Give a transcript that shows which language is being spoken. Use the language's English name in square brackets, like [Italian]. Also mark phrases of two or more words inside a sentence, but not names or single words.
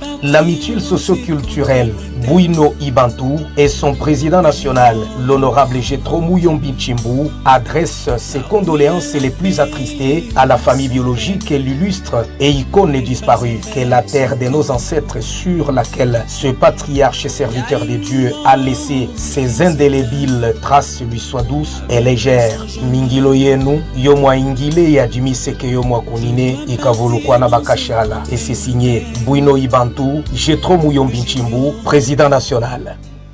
[French] La mutuelle socioculturelle Bouinoï Bantou et son président national, l'honorable Jetro Muyombi Chimbu, adresse ses condoléances les plus attristés à la famille biologique et l'illustre et icône disparue, qu'est la terre de nos ancêtres sur laquelle ce patriarche et serviteur de Dieu a laissé ses indélébiles traces lui soient douces et légères. [Chokwe] Mingilo yenu yomwa ingile ya jimiseke yomwa kunine ikavulukwana bakashala. [French] Et c'est signé Bouinoï Bantou, Jetro Muyombi Chimbu, président national.